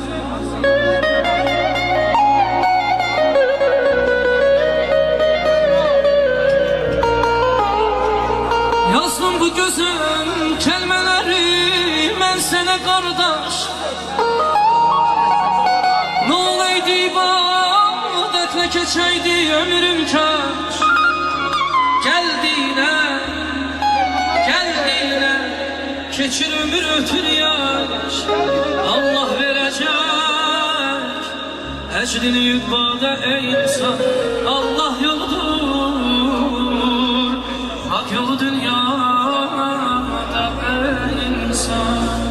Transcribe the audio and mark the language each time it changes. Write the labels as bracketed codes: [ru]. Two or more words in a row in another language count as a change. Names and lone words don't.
[az] Yazdım bu gözüm kəlmələri mən sənə qardaş. Nə olaydı ibadətlə keçəydi ömrüm kaş. [tr] Geldiğine, geldiğine keçir ömür ötür yaş. Allah verecek ecrini yutmada ey insan. Allah yoludur, hak yolu dünyada ey insan.